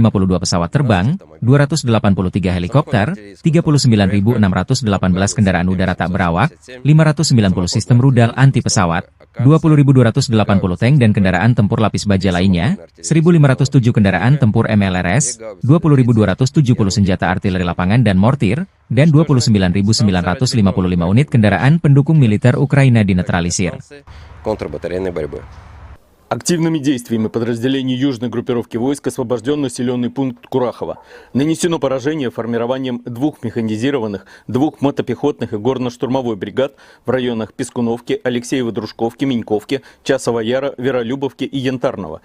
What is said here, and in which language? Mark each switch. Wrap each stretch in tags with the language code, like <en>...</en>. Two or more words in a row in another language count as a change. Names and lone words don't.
<id>pesawat terbang, 283 helikopter, 39.618 kendaraan udara tak berawak, 590 sistem rudal anti pesawat, 20.280 tank dan kendaraan tempur lapis baja lainnya, 1.507 kendaraan tempur MLRS, 20.270 senjata artileri lapangan dan mortir, dan 29.955 unit kendaraan pendukung militer Ukraina dinetralisir.</id> <ru>Активными действиями подразделений южной группировки войск освобожден населенный пункт Курахово. Нанесено поражение формированием двух механизированных, двух мотопехотных и горно-штурмовой бригад в районах Пескуновки, Алексеево-Дружковки, Меньковки, Часова Яра, Веролюбовки и Янтарного.</ru>